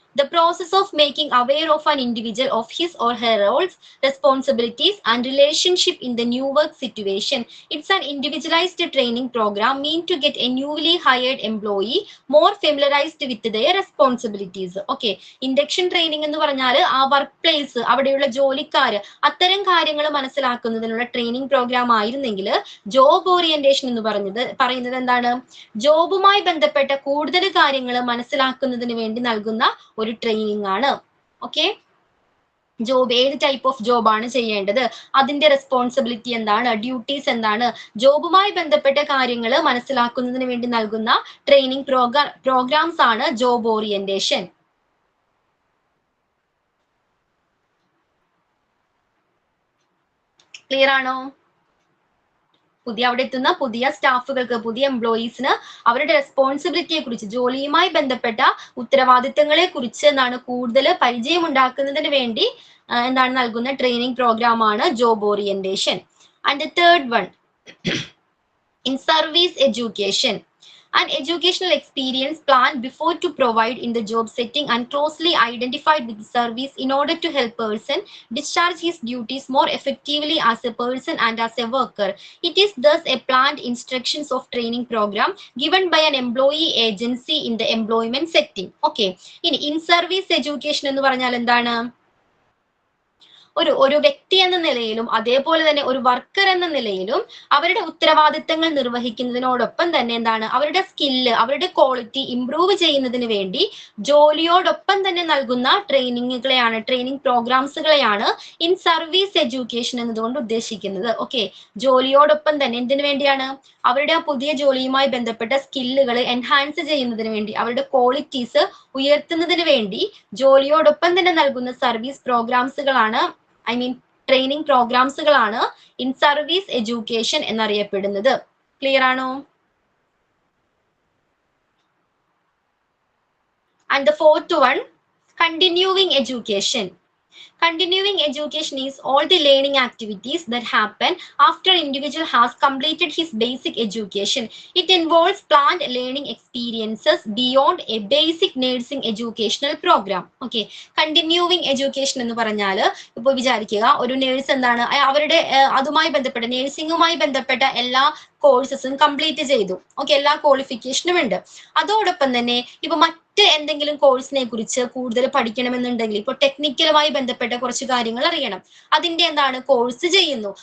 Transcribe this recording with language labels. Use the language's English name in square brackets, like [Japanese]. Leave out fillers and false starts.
[English] The process of making aware of an individual of his or her roles, responsibilities, and relationship in the new work situation. It's an individualized training program meant to get a newly hired employee more familiarized with their responsibilities. [Malayalam] Okay, induction training എന്ന് പറഞ്ഞാൽ ആ work place, അവിടെയുള്ള ജോലിക്കാര്, അത്തരം കാര്യങ്ങൾ മനസ്സിലാക്കുന്നതിനുള്ള training programme ആയിരുന്നെങ്കിൽ job orientation എന്ന് പറയുന്നത് എന്താണ്? ജോബുമായി ബന്ധപ്പെട്ട കൂടുതൽ കാര്യങ്ങൾ മനസ്സിലാക്കുന്നതിന് വേണ്ടി നൽകുന്ന ഒരു ട്രെയിനിങ് ആണ്. ഓക്കെ, ജോബ് ഏത് ടൈപ്പ് ഓഫ് ജോബ് ആണ് ചെയ്യേണ്ടത്, അതിന്റെ റെസ്പോൺസിബിലിറ്റി എന്താണ്, ഡ്യൂട്ടീസ് എന്താണ്, ജോബുമായി ബന്ധപ്പെട്ട കാര്യങ്ങൾ മനസ്സിലാക്കുന്നതിന് വേണ്ടി നൽകുന്ന ട്രെയിനിങ് പ്രോഗ്രാംസ് ആണ് ജോബ് ഓറിയന്റേഷൻ. ക്ലിയർ ആണോ? അവിടെ എത്തുന്ന പുതിയ സ്റ്റാഫുകൾക്ക്, പുതിയ എംപ്ലോയീസിന് അവരുടെ റെസ്പോൺസിബിലിറ്റിയെ കുറിച്ച്, ജോലിയുമായി ബന്ധപ്പെട്ട ഉത്തരവാദിത്തങ്ങളെ കുറിച്ച് എന്താണ് കൂടുതൽ പരിചയം ഉണ്ടാക്കുന്നതിന് വേണ്ടി എന്താണ് നൽകുന്ന ട്രെയിനിങ് പ്രോഗ്രാം ആണ് job orientation. And third one, in service education. [English] An educational experience planned before to provide in the job setting and closely identified with the service in order to help person discharge his duties more effectively as a person and as a worker. It is thus a planned instructions of training program given by an employee agency in the employment setting. [Malayalam] Okay, in service education എന്ന് പറഞ്ഞാൽ എന്താണ്? ഒരു വ്യക്തി എന്ന നിലയിലും അതേപോലെ തന്നെ ഒരു വർക്കർ എന്ന നിലയിലും അവരുടെ ഉത്തരവാദിത്തങ്ങൾ നിർവഹിക്കുന്നതിനോടൊപ്പം തന്നെ എന്താണ്, അവരുടെ സ്കില്ല്, അവരുടെ ക്വാളിറ്റി ഇംപ്രൂവ് ചെയ്യുന്നതിന് വേണ്ടി ജോലിയോടൊപ്പം തന്നെ നൽകുന്ന ട്രെയിനിങ്ങുകളെയാണ്, ട്രെയിനിങ് പ്രോഗ്രാംസുകളെയാണ് ഇൻ സർവീസ് എഡ്യൂക്കേഷൻ എന്നതുകൊണ്ട് ഉദ്ദേശിക്കുന്നത്. ഓക്കെ, ജോലിയോടൊപ്പം തന്നെ എന്തിനു വേണ്ടിയാണ്? അവരുടെ ആ പുതിയ ജോലിയുമായി ബന്ധപ്പെട്ട സ്കില്ലുകൾ എൻഹാൻസ് ചെയ്യുന്നതിന് വേണ്ടി, അവരുടെ ക്വാളിറ്റീസ് ഉയർത്തുന്നതിന് വേണ്ടി ജോലിയോടൊപ്പം തന്നെ നൽകുന്ന service പ്രോഗ്രാംസുകളാണ്, training പ്രോഗ്രാംസുകളാണ് in service education എന്നറിയപ്പെടുന്നത്. ക്ലിയർ ആണോ? [English] And the fourth one, continuing education. Continuing education is all the learning activities that happen after an individual has completed his basic education. It involves planned learning experiences beyond a basic nursing educational program. [Malayalam] Okay, continuing education എന്ന് പറഞ്ഞാൽ ഇപ്പോൾ വിചാരിക്കുക, ഒരു nurse എന്താണ് അവരുടെ അതുമായി ബന്ധപ്പെട്ട നേഴ്സിംഗുമായി ബന്ധപ്പെട്ട എല്ലാ കോഴ്സസും കംപ്ലീറ്റ് ചെയ്തു. ഓക്കെ, എല്ലാ ക്വാളിഫിക്കേഷനും ഉണ്ട്. അതോടൊപ്പം തന്നെ ഇപ്പൊ മറ്റ് എന്തെങ്കിലും കോഴ്സിനെ കുറിച്ച് കൂടുതൽ പഠിക്കണമെന്നുണ്ടെങ്കിൽ, ഇപ്പോൾ ടെക്നിക്കലുമായി ബന്ധപ്പെട്ട കുറച്ച് കാര്യങ്ങൾ അറിയണം, അതിന്റെ എന്താണ് കോഴ്സ് ചെയ്യുന്നു.